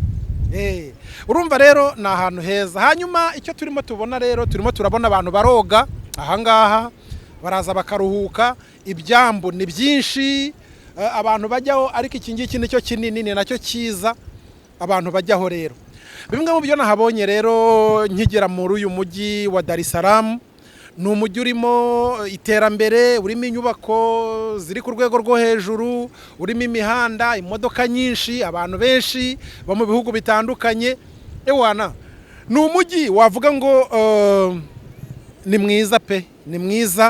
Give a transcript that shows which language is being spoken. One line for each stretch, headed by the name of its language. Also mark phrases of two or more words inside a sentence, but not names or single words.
Kinyarwanda: Urumva rero ni ahantu heza. Hanyuma icyo turimo tubona rero, turimo turabona abantu baroga aha ngaha, baraza bakaruhuka. Ibyambu ni byinshi abantu bajyaho, ariko iki ngiki nicyo kinini, ni nacyo cyiza abantu bajyaho rero. Bimwe mu byo nahabonye rero nkigera muri uyu mujyi wa Dar es Salaam, ni umujyi urimo iterambere, urimo inyubako ziri ku rwego rwo hejuru, urimo imihanda, imodoka nyinshi, abantu benshi bo mu bihugu bitandukanye. Ewana ni umujyi wavuga ngo ni mwiza pe, ni mwiza.